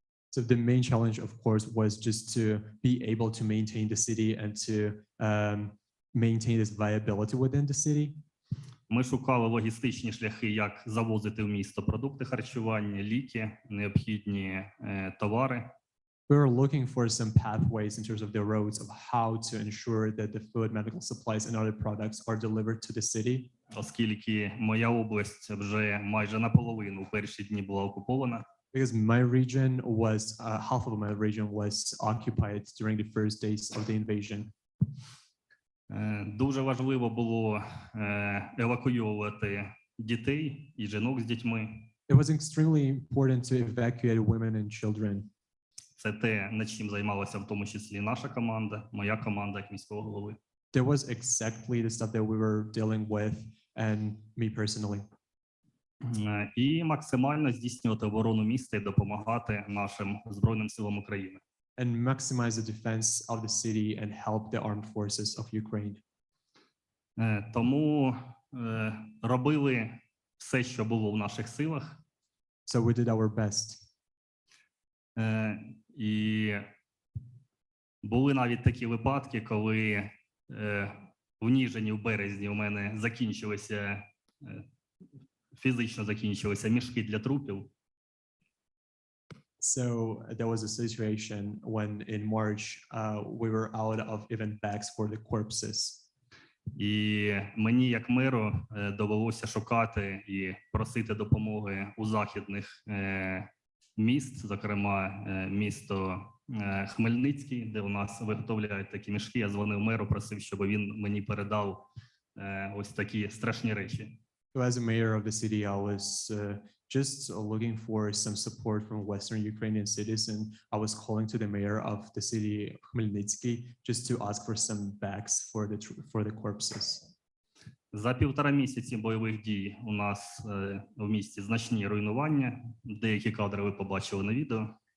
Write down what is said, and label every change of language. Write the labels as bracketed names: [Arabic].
[English] So the main challenge, of course, was just to be able to maintain the city and to maintain this viability within the city. [Ukrainian] Ми шукали логістичні шляхи, як завозити в місто продукти харчування, ліки, необхідні товари. [English] We were looking for some pathways in terms of the roads of how to ensure that the food, medical supplies, and other products are delivered to the city. [Ukrainian] Оскільки моя область вже майже наполовину у перші дні була окупована. [English] Because my region was, half of my region was occupied during the first days of the invasion. [Ukrainian] Дуже важливо було евакуювати дітей і жінок з дітьми. [English] It was extremely important to evacuate women and children. [Ukrainian] Це те, над чим займалася в тому числі наша команда, моя команда як міського голови. [English] There was exactly the stuff that we were dealing with and me personally. [Ukrainian] І максимально здійснювати оборону міста і допомагати нашим Збройним силам України. [English] And maximize the defense of the city and help the armed forces of Ukraine. [Ukrainian] Тому робили все, що було в наших силах. [English] So we did our best. [Ukrainian] І були навіть такі випадки, коли в Ніжині в березні у мене закінчилися, фізично закінчилися мішки для трупів. [English] So there was a situation when in March we were out of even bags for the corpses. [Ukrainian] І мені, як меру, довелося шукати і просити допомоги у західних міст, зокрема місто Хмельницький, де у нас виготовляють такі мішки. Я дзвонив меру, просив, щоб він мені передав ось такі страшні речі. [English] So as a mayor of the city, I was just looking for some support from Western Ukrainian cities, and I was calling to the mayor of the city Khmelnytsky just to ask for some bags for the corpses. [Ukrainian] За 1,5 місяці бойових дій у нас в місті значні руйнування. Деякі кадри ви побачили на відео.